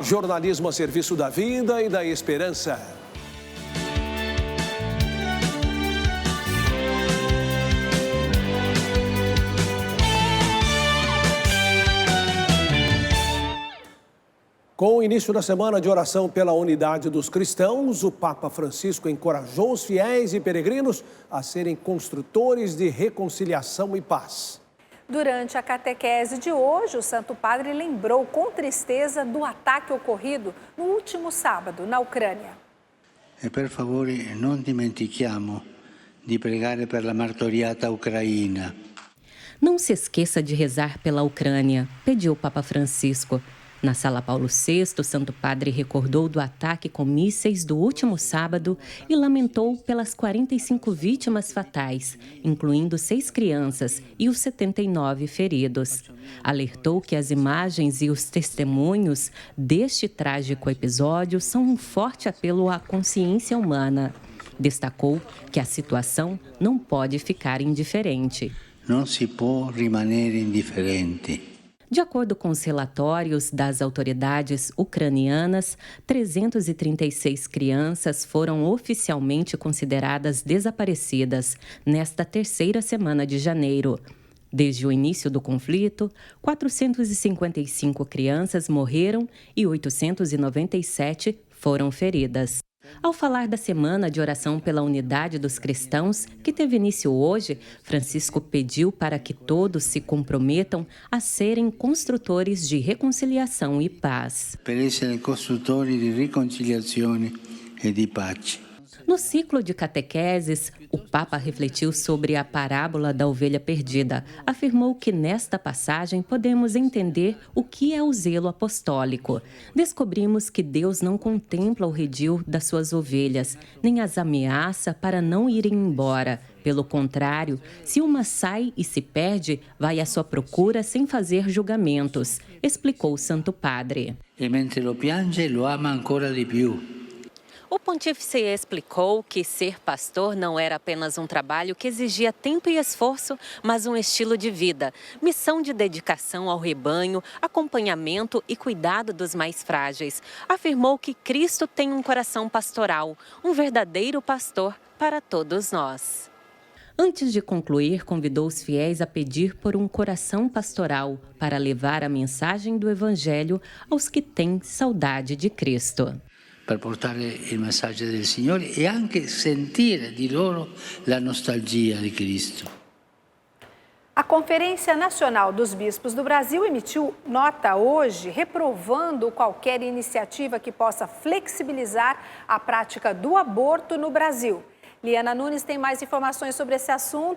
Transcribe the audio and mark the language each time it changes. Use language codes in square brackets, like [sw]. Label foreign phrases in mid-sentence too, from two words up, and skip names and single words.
[pt] Jornalismo a serviço da vida e da esperança. Com o início da semana de oração pela unidade dos cristãos, o Papa Francisco encorajou os fiéis e peregrinos a serem construtores de reconciliação e paz. Durante a catequese de hoje, o Santo Padre lembrou com tristeza do ataque ocorrido no último sábado na Ucrânia. [it] E per favore non dimentichiamo di pregare per la martoriata Ucraina. [pt] Não se esqueça de rezar pela Ucrânia, pediu o Papa Francisco. Na Sala Paulo VI, o Santo Padre recordou do ataque com mísseis do último sábado e lamentou pelas 45 vítimas fatais, incluindo 6 crianças e os 79 feridos. Alertou que as imagens e os testemunhos deste trágico episódio são um forte apelo à consciência humana. Destacou que a situação não pode ficar indiferente. Não se pode [it] rimanere indifferenti. [pt] De acordo com os relatórios das autoridades ucranianas, 336 crianças foram oficialmente consideradas desaparecidas nesta terceira semana de janeiro. Desde o início do conflito, 455 crianças morreram e 897 foram feridas. Ao falar da Semana de Oração pela Unidade dos Cristãos, que teve início hoje, Francisco pediu para que todos se comprometam a serem construtores de reconciliação e paz. [it] Per essere costruttori di riconciliazione e di pace. [pt] No ciclo de catequeses, o Papa refletiu sobre a parábola da ovelha perdida. Afirmou que nesta passagem podemos entender o que é o zelo apostólico. Descobrimos que Deus não contempla o redil das suas ovelhas, nem as ameaça para não irem embora. Pelo contrário, se uma sai e se perde, vai à sua procura sem fazer julgamentos, explicou o Santo Padre. [it] E mentre lo piange, lo ama ancora di più. [pt] O pontífice explicou que ser pastor não era apenas um trabalho que exigia tempo e esforço, mas um estilo de vida, missão de dedicação ao rebanho, acompanhamento e cuidado dos mais frágeis. Afirmou que Cristo tem um coração pastoral, um verdadeiro pastor para todos nós. Antes de concluir, convidou os fiéis a pedir por um coração pastoral para levar a mensagem do Evangelho aos que têm saudade de Cristo. [it] Per portare il messaggio del Signore e anche sentire di loro la nostalgia di Cristo. [pt] A Conferência Nacional dos Bispos do Brasil emitiu nota hoje reprovando qualquer iniciativa que possa flexibilizar a prática do aborto no Brasil. Liana Nunes tem mais informações sobre esse assunto.